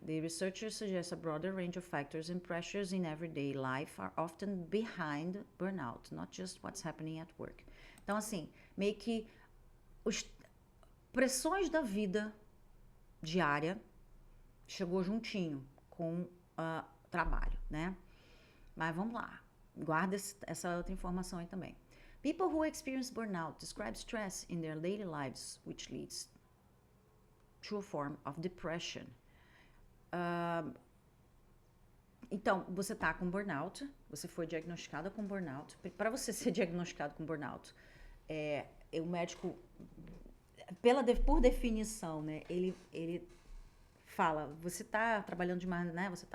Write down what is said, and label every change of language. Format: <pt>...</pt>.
<en>The researchers suggest a broader range of factors and pressures in everyday life are often behind burnout, not just what's happening at work.</en> <pt>Então, assim, meio que pressões da vida diária chegou juntinho com trabalho, né? Mas vamos lá, guarda essa outra informação aí também.</pt> <en>People who experience burnout describe stress in their daily lives, which leads to a form of depression.</en> <pt>Então, você está com burnout, você foi diagnosticada com burnout. Para você ser diagnosticado com burnout, o médico, por definição, né, ele fala, você está trabalhando demais, né?</pt>